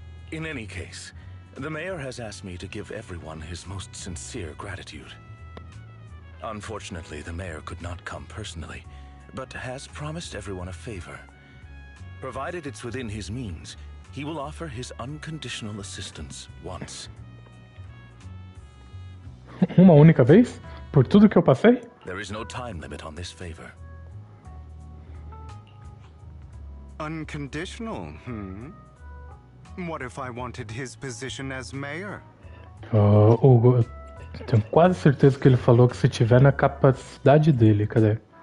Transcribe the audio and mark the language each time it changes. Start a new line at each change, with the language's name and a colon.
English: In any case, the mayor has asked me to give everyone his most sincere gratitude. Unfortunately, the mayor could not come personally, but has promised everyone a favor. Provided it's within his means, he will offer his unconditional assistance once.
Portuguese: Uma única vez? Por tudo que eu passei?
English: There is no time limit on this favor. Unconditional, What if I wanted his position as mayor?
Portuguese: Hugo, eu tenho quase certeza que ele falou que se tiver na capacidade dele, cadê?